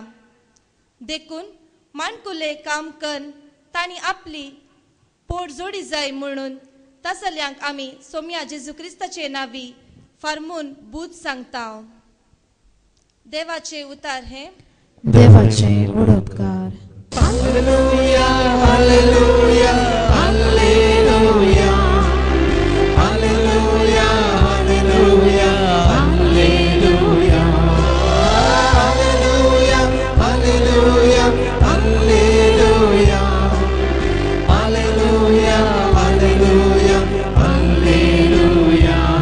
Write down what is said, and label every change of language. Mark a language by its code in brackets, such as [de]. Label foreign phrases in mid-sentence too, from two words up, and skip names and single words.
[kok] देखून माणकुले काम करून तांणी आपली पोट जोडी जाय म्हणून तसल्यांक आमी सोम्या जेजू क्रिस्ताचे नांवी फर्मून बूत सांगता. देवाचे उतार हे. देवाचे उडोपकार. हालेलुया, हालेलुया, हालेलुया, हालेलुया, हालेलुया, हालेलुया, हालेलुया, हालेलुया, हालेलुया, हालेलुया, हालेलुया, हालेलुया.